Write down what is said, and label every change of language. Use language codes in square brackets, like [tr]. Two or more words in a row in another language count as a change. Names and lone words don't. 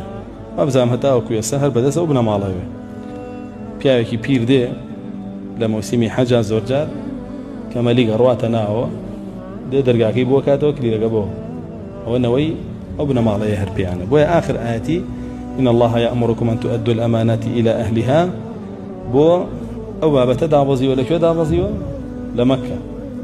[ckb] ئەبزام هەتاوەکو ئێستا هەر بەدەستەوە بنەماڵەوێ پیاوێکی پیر دێ لە مۆسیمی حەجا زۆرجار کەمەلی گەڕواتە ناوە دێ دەرگاکەی بۆ کاتەوە کلیلەکە بۆ ئەوە نەوەی ئەو بنەماڵەیە هەر پێیانە. بۆیە آخر ئاەتی [ar] إن الله يأمركم أن تؤدوا الأمانات إلى أهلها [ckb] بۆ ئەو بابەتە دابەزیوە. لەکوێ دابەزیوە؟ لە مەککە.